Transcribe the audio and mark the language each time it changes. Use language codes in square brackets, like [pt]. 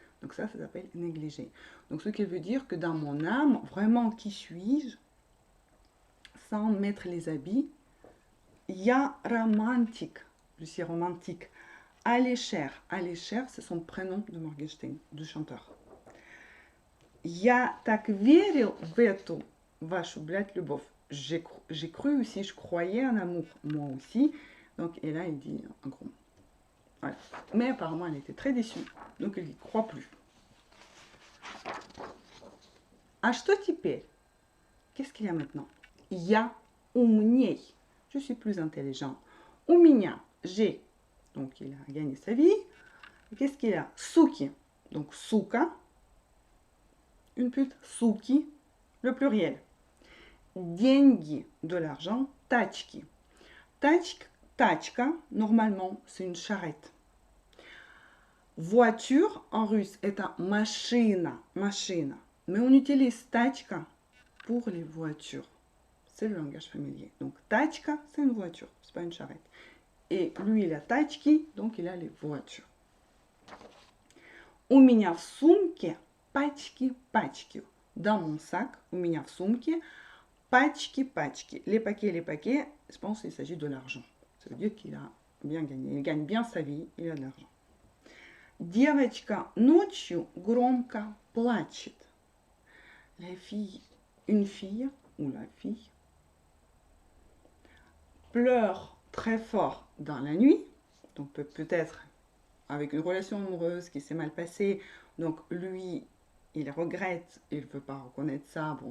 [fr] Donc ça s'appelle négligé. Donc ce qui veut dire que dans mon âme, vraiment, qui suis-je sans mettre les habits? Ya romantique, je suis romantique. Alisher, Alisher, c'est son prénom de Morgenstern, du chanteur. [ru] Я так верил в эту вашу, блядь, любовь. [fr] J'ai cru aussi, je croyais en amour, moi aussi. Donc, et là, il dit un gros mot. Voilà. Mais apparemment, elle était très déçue. Donc, il n'y croit plus. [ru] А что теперь? [fr] Qu'est-ce qu'il y a maintenant? [ru] Я умней. [fr] Je suis plus intelligent. [ru] У меня, [fr] j'ai. Donc, il a gagné sa vie. Qu'est-ce qu'il a? [ru] Суки. [fr] Donc, [ru] сука. [fr] Une pute. Суки. Le pluriel. [ru] Деньги. [fr] De l'argent. [ru] Тачки. [fr] Tachka, normalement, c'est une charrette. Voiture, en russe, est un machina. Mais on utilise tachka pour les voitures. C'est le langage familier. Donc, tachka, c'est une voiture, c'est pas une charrette. Et lui, il a tachki, donc il a les voitures. [ru] У меня в сумке пачки. [fr] Dans mon sac, [ru] у меня в сумке пачки. [fr] Les paquets, je pense qu'il s'agit de l'argent. Ça veut dire qu'il a bien gagné. Il gagne bien sa vie, il a de l'argent. [ru] Девочка ночью громко плачет. [fr] La fille, une fille, ou la fille, pleure très fort dans la nuit. Donc peut-être avec une relation amoureuse qui s'est mal passée. Donc lui, il regrette, il ne veut pas reconnaître ça.